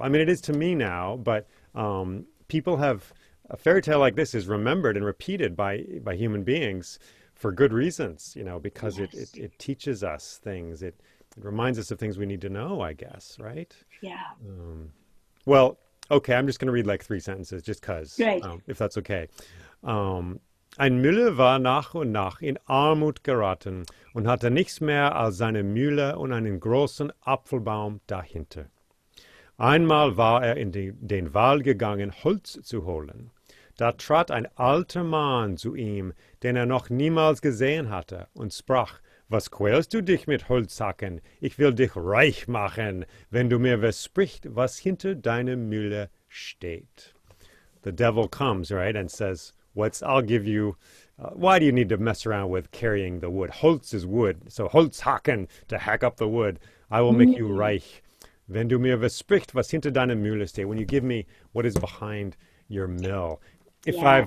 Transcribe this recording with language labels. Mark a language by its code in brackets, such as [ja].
[en] I mean, it is to me now, but people have a fairy tale like this is remembered and repeated by human beings for good reasons, because Yes. it teaches us things. It reminds us of things we need to know, I guess, right? Yeah. Um, well, okay, I'm just going to read like three sentences just because, Great. if that's okay. [de] Um, ein Müller war nach und nach in Armut geraten und hatte nichts mehr als seine Mühle und einen großen Apfelbaum dahinter. Einmal war er in den Wald gegangen, Holz zu holen. Da trat ein alter Mann zu ihm, den er noch niemals gesehen hatte, und sprach: Was quälst du dich mit Holzhacken? Ich will dich reich machen, wenn du mir versprichst, was hinter deiner Mühle steht. [en] The devil comes, right, and says, I'll give you. Why do you need to mess around with carrying the wood? Holz is wood, so Holzhacken to hack up the wood. I will make you Mm. [de] reich. Wenn du mir versprichst, was hinter deiner Mühle steht, [en] when you give me what is behind your mill. If I've